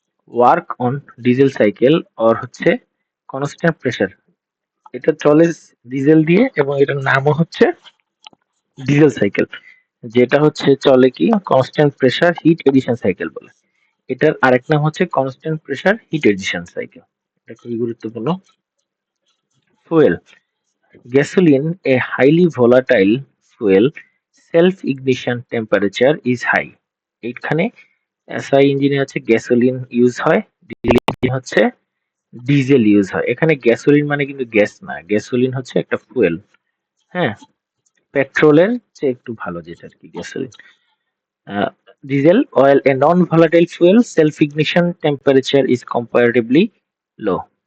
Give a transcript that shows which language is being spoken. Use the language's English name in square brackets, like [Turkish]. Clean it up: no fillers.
[English] work on diesel cycle or [Bangla] হচ্ছে constant pressure, এটা চলে ডিজেল দিয়ে এবং এটার নামও হচ্ছে ডিজেল সাইকেল। যেটা চলে কি constant pressure hit addition cycle বলে। এটার আরেক নাম হচ্ছে constant pressure hit addition cycle. এটা খুবই গুরুত্বপূর্ণ। [English] Fuel, gasoline, a highly volatile fuel, self-ignition temperature is high. [Bangla] এইখানে এসআই ইঞ্জিনে গ্যাসোলিন ইউজ হয়, ডিজেল ইঞ্জিনে ডিজেল ইউজ হয়। এখানে গ্যাসোলিন মানে কিন্তু গ্যাস না, গ্যাসোলিন হচ্ছে একটা ফুয়েল। হ্যাঁ, পেট্রোলের চেয়ে একটু ভালো যেটা আর কি gasoline. [English] Diesel oil, a non volatile fuel, self ignition temperature is comparatively low.